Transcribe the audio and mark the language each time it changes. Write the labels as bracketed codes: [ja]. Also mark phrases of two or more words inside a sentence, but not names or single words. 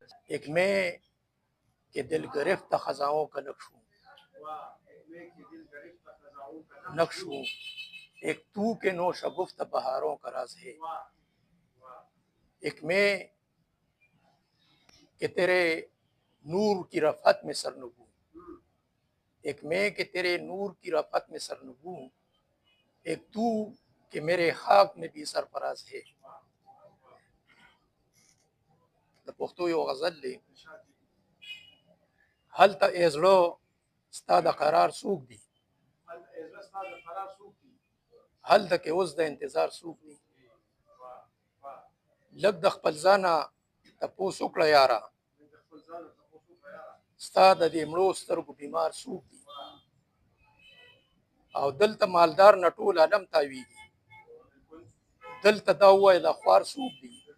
[ur] ایک میں کہ دل گرفت خزاؤں کا نقش ہوں، نقش ہوں، ایک تو کے نو شگفت بہاروں کا راز ہے، ایک میں کہ تیرے نور کی رفعت میں سرنگوں، ایک میں کہ تیرے نور کی رفعت میں سرنگوں، ایک تو کہ میرے خاک میں بھی سرفراز ہے. [ps] د پښتو یو غزل دی، هلته ای زړه ستا د قرار څوک دی، هلته کې اوس د انتظار څوک دی، لږ د خپل ځانه تپوس وکړه یاره، ستا د دې مړو سترګو بیمار څوک دی، او دلته مالدار نه ټول عالم تاویږي، دلته دا ووایه د خوار څوک دی،